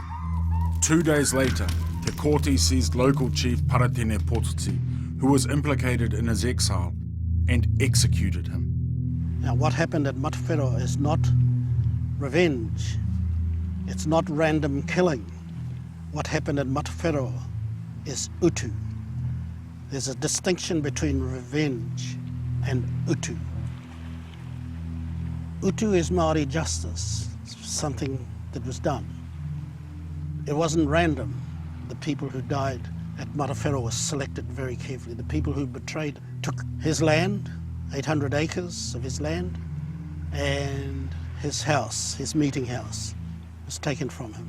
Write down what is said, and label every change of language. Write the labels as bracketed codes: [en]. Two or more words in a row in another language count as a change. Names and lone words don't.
[en] 2 days later, Te Kooti seized local chief Paratene Pototi, who was implicated in his exile, and executed him. Now, what happened at Matawhero is not revenge. It's not random killing. What happened at Matawhero is utu. There's a distinction between revenge and utu. Utu is Māori justice, something that was done. It wasn't random. The people who died at Matawhero were selected very carefully. The people who betrayed took his land, 800 acres of his land, and his house, his meeting house, was taken from him.